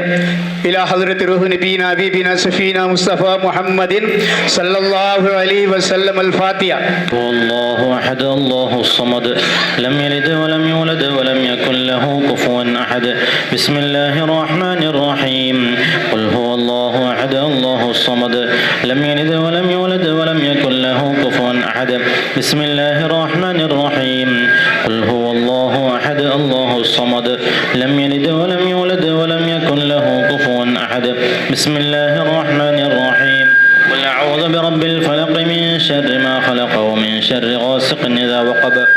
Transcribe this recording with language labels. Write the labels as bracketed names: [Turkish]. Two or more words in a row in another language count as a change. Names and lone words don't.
[Arabic] إلى حضرة روح نبينا حبيبنا شفيعنا مصطفى محمد صلى الله عليه وسلم. الفاتحة. الله أحد الله صمد لم يلد ولم يولد ولم يكن له كفوا أحد. بسم الله الرحمن الرحيم. قل هو الله أحد الله صمد لم يلد ولم يولد ولم يكن يكن له كفوا أحد بسم الله الرحمن الرحيم قل هو الله أحد الله الصمد لم يلد ولم يولد ولم يكن له كفوا أحد بسم الله الرحمن الرحيم قل أعوذ برب الفلق من شر ما خلق ومن شر غاسق إذا وقب